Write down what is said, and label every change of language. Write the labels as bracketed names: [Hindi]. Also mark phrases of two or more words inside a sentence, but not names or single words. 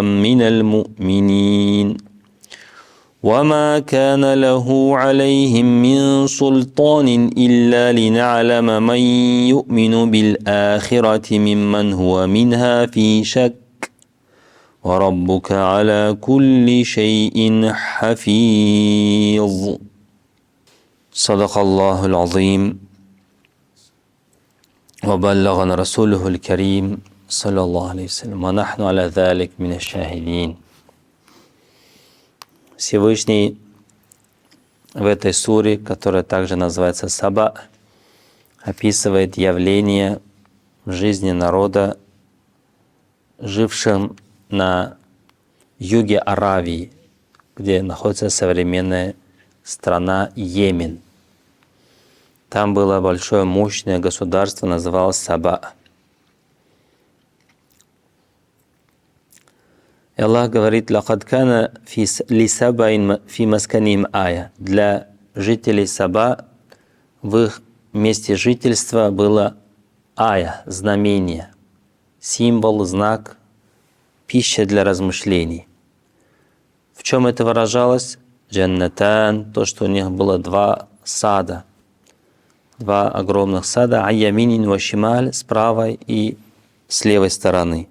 [Arabic] من المؤمنين وما كان له عليهم من سلطان إلا لنعلم من يؤمن بالآخرة ممن هو منها في شك وربك على كل شيء حفيظ صدق الله العظيم وبلغنا رسوله الكريم صلى الله عليه وسلم ونحن على ذلك من الشاهدين. [Russian] Всевышний в этой суре, которая также называется Саба, описывает явление в жизни народа, жившим на юге Аравии, где находится современная страна Йемен. Там было большое мощное государство, называлось Саба. И Аллах говорит: [Arabic] «لقد كان لسبإ في مسكنهم آية». [Russian] Для жителей Саба в их месте жительства было ая, знамение, символ, знак, пища для размышлений. В чем это выражалось? Джаннатан, то, что у них было два сада, два огромных сада, [Arabic] عن يمين وشمال, [Russian] с правой и с левой стороны.